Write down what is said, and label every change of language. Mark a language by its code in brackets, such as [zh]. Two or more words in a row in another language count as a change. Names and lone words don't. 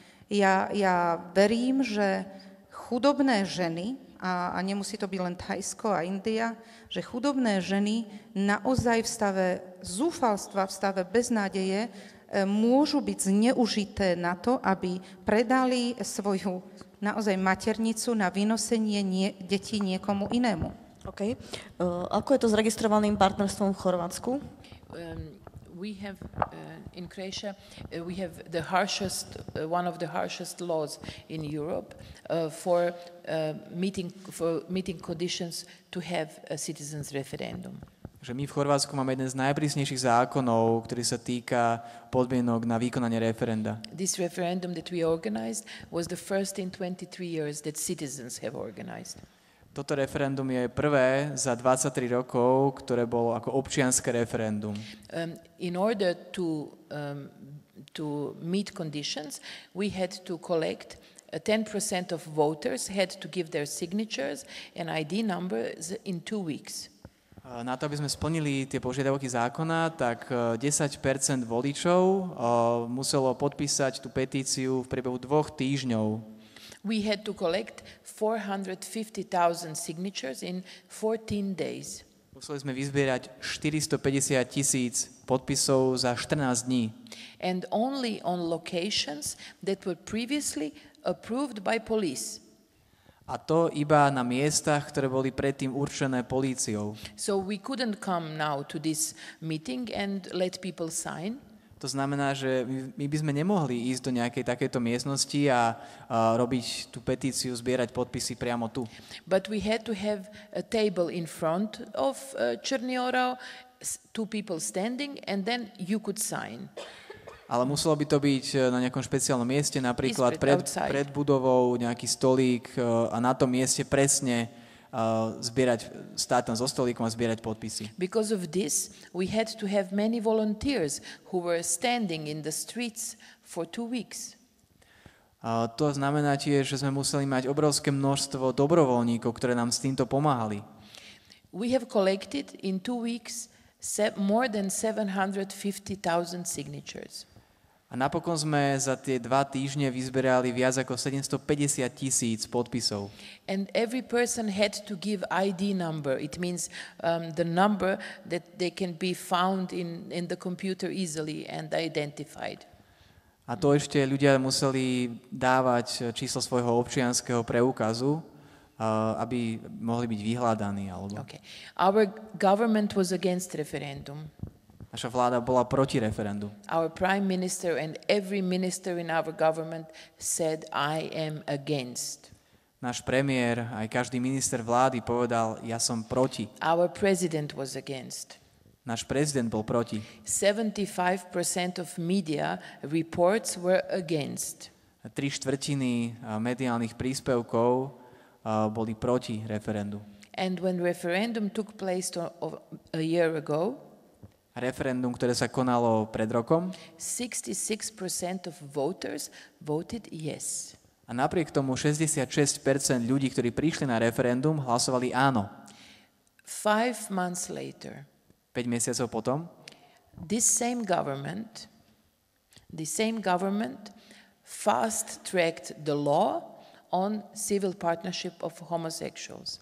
[sk] Ja verím, že chudobné ženy, a nemusí to byť len Thajsko a India, že chudobné ženy naozaj v stave zúfalstva, v stave beznádeje môžu byť zneužité na to, aby predali svoju naozaj maternicu na vynosenie detí niekomu inému. OK. Ako je to s registrovaným partnerstvom v Chorvátsku? [en] We have in Croatia we have the harshest one of the harshest laws in Europe for meeting conditions to have a citizens referendum. [sk] Že my v Chorvátsku máme jeden z najprísnejších zákonov, ktorý sa týka podmienok na vykonanie referenda. [en] This referendum that we organized was the first in 23 years that citizens have organized. [sk] Toto referendum je prvé za 23 rokov, ktoré bolo ako občianske referendum. [en] In order to meet conditions, we had to collect 10% of voters had to give their signatures and ID numbers in 2 weeks. [sk] Na to, aby sme splnili tie požiadavky zákona, tak 10% voličov muselo podpísať tú petíciu v priebehu 2 týždňov. [en] We had to collect 450,000 signatures in 14 days. [sk] Museli sme vyzbierať 450,000 podpisov za 14 dní. [en] And only on locations that were previously approved by police. [sk] A to iba na miestach, ktoré boli predtým určené políciou. [en] So we couldn't come now to this meeting and let people sign. [sk] To znamená, že my by sme nemohli ísť do nejakej takejto miestnosti a robiť tú petíciu, zbierať podpisy priamo tu. [en] But we had to have a table in front of Černý Orao, 2 people standing, and then you could sign. [sk] Ale muselo by to byť na nejakom špeciálnom mieste, napríklad pred budovou, nejaký stolík a na tom mieste presne stáť tam so stolíkom a zbierať podpisy. [en] Because of this, we had to have many volunteers who were standing in the streets for 2 weeks. [sk] To znamená tiež, že sme museli mať obrovské množstvo dobrovoľníkov, ktoré nám s týmto pomáhali. [en] We have collected in 2 weeks more than 750,000 signatures. [sk] A napokon sme za tie 2 týždne vyzberali viac ako 750,000 podpisov. [en] And every person had to give ID number. It means the number that they can be found in the computer easily and identified. [sk] A to ešte ľudia museli dávať číslo svojho občianskeho preukazu, aby mohli byť vyhľadaní. [en] Okay. Our government was against referendum. [sk] Naša vláda bola proti referendu. [en] Our prime minister and every minister in our government said, I am against. [sk] Náš premiér, aj každý minister vlády povedal, ja som proti. [en] Our president was against. [sk] Náš prezident bol proti. [en] 75% of media reports were against. [sk] 3/4 mediálnych príspevkov boli proti referendu. [en] And when referendum took place a year ago, [sk] referendum, ktoré sa konalo pred rokom, [en] 66% of voters voted yes. [sk] a napriek tomu 66% ľudí, ktorí prišli na referendum, hlasovali áno. [en] 5 months later, [sk] 5 mesiacov potom, [en] this same government fast-tracked the law on civil partnership of homosexuals.